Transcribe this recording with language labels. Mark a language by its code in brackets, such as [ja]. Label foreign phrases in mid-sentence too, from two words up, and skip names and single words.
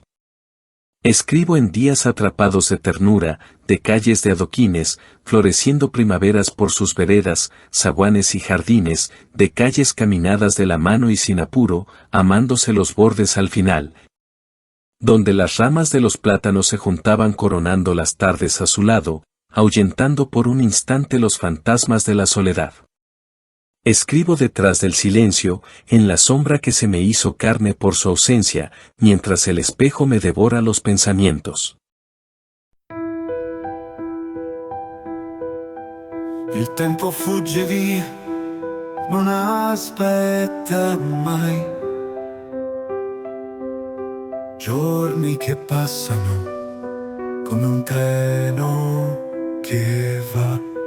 [es] Escribo en días atrapados de ternura, de calles de adoquines, floreciendo primaveras por sus veredas, zaguanes y jardines, de calles caminadas de la mano y sin apuro, amándose los bordes al final, donde las ramas de los plátanos se juntaban coronando las tardes a su lado, ahuyentando por un instante los fantasmas de la soledad. Escribo detrás del silencio, en la sombra que se me hizo carne por su ausencia, mientras el espejo me devora los pensamientos. [it] Il tempo fugge via, non aspetta mai. Giorni che passano come un treno che va.